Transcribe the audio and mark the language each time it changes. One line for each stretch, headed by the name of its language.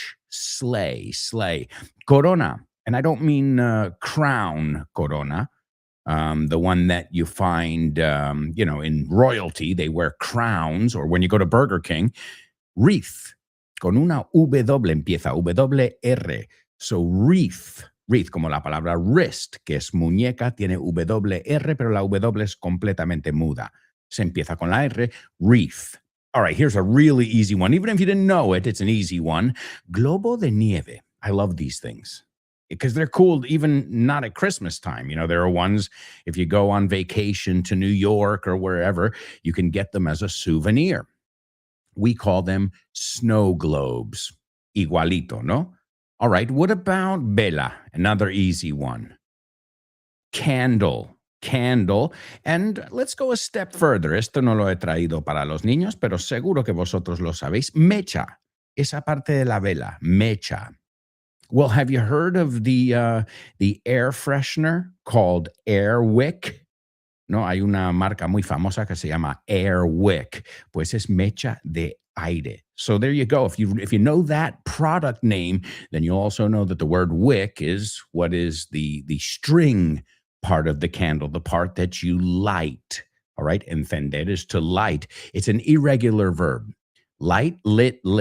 English: Sleigh. Corona. And I don't mean crown corona. The one that you find, in royalty, they wear crowns, or when you go to Burger King, wreath.
Spanish: Con una W empieza, W-R. So wreath, como la palabra wrist, que es muñeca, tiene W-R, pero la W es completamente muda. Se empieza con la R, wreath.
English: All right, here's a really easy one. Even if you didn't know it, it's an easy one.
Spanish: Globo de nieve.
English: I love these things because they're cool, even not at Christmas time. There are ones, if you go on vacation to New York or wherever, you can get them as a souvenir. We call them snow globes.
Spanish: Igualito, no?
English: All right, what about vela? Another easy one. Candle. And let's go a step further.
Spanish: Esto no lo he traído para los niños, pero seguro que vosotros lo sabéis. Mecha. Esa parte de la vela. Mecha.
English: Well, have you heard of the air freshener called Air Wick?
Spanish: No, hay una marca muy famosa que se llama Air Wick. Pues es mecha de aire.
English: So there you go. If you know that product name, then you'll also know that the word wick is what is the string part of the candle, the part that you light. All right. Encender is to light. It's an irregular verb. Light, lit.